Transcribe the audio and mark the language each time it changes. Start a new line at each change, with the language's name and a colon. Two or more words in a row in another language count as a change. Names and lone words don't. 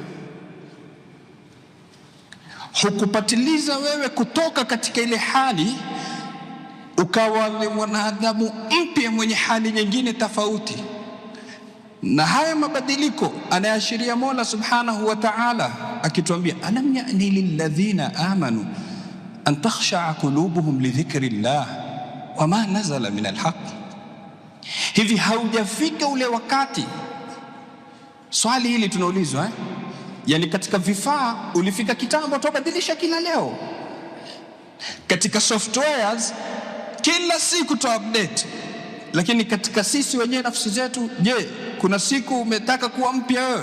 Swahili: Hukupatiliza wewe kutoka katika ile hali ukawa ni mwanadamu mpya mwenye hali nyingine tofauti. Na haya mabadiliko anaashiria Mola
Arabic: سبحانه وتعالى
Swahili: akituambia,
Arabic: ألم يأن للذين آمنوا أن تخشع قلوبهم لذكر الله وما نزل من الحق.
Swahili: Hivi haujafika ule wakati? Swali hili tunaulizwa yani katika vifaa ulifika kitambo, tubadilisha kila leo. Katika softwares kila siku tu update. Lakini katika sisi wenyewe nafsi zetu, je, kuna siku umetaka kuwa mpya wewe?